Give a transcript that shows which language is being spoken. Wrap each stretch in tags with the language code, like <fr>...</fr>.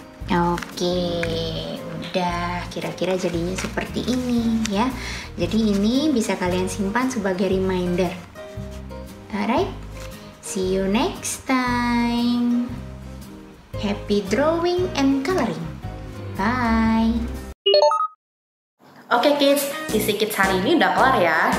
<id>Oke, udah, kira-kira jadinya seperti ini ya. Jadi ini bisa kalian simpan sebagai reminder.</id> <en>Alright, see you next time. Happy drawing and coloring. Bye.</en> <id>Oke kids, Sisi Kids hari ini udah kelar ya.</id>